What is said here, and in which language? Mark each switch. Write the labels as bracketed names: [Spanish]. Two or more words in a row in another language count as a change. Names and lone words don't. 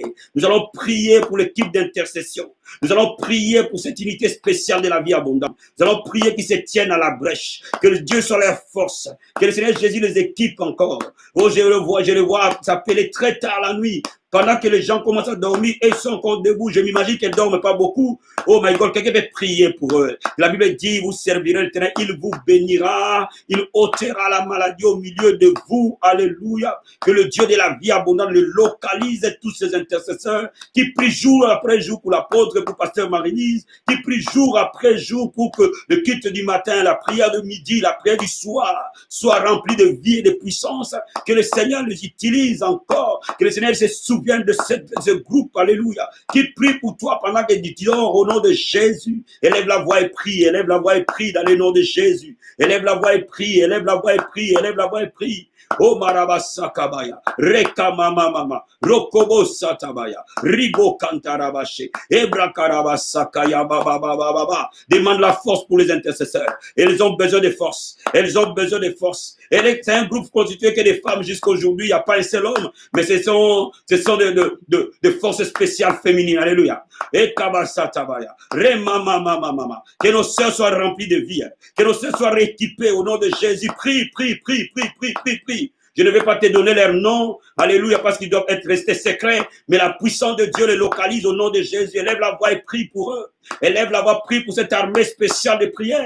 [French] Nous allons prier pour l'équipe d'intercession. Nous allons prier pour cette unité spéciale de la vie abondante. Nous allons prier qu'ils se tiennent à la brèche, que Dieu soit leur force, que le Seigneur Jésus les équipe encore. Oh, je le vois s'appeler très tard la nuit. Pendant que les gens commencent à dormir et sont encore debout, je m'imagine qu'ils ne dorment pas beaucoup. [English] Oh my God, [French] quelqu'un peut prier pour eux. La Bible dit, vous servirez l'Éternel, il vous bénira, il ôtera la maladie au milieu de vous. Alléluia. Que le Dieu de la vie abondante le localise, tous ces intercesseurs qui prient jour après jour pour l'apôtre, pour pasteur Marie-Lise, qui prient jour après jour pour que le culte du matin, la prière de midi, la prière du soir soit remplie de vie et de puissance. Que le Seigneur les utilise encore, que le Seigneur se souvienne de ce groupe, alléluia, qui prie pour toi pendant que tu dors au nom de Jésus. Élève la voix et prie, élève la voix et prie dans le nom de Jésus. Élève la voix et prie, élève la voix et prie, élève la voix et prie. Oh marabasa kabaya, reka mama mama, rokobo satabaya, ribo kantarabashe, ebra karabasa kaya baba baba baba. Demande la force pour les intercesseurs. Elles ont besoin de force. Elles ont besoin de force. C'est un groupe constitué que des femmes jusqu'à aujourd'hui. Il n'y a pas un seul homme, mais ce sont de forces spéciales féminines. Alléluia. Et kabasa tabaya, rema mama mama. Que nos sœurs soient remplies de vie. Que nos sœurs soient rééquipées au nom de Jésus. Prie, prie, prie, prie, prie, prie, prie. Je ne vais pas te donner leur nom, alléluia, parce qu'ils doivent être restés secrets, mais la puissance de Dieu les localise au nom de Jésus. Élève la voix et prie pour eux. Élève la voix, prie pour cette armée spéciale de prière.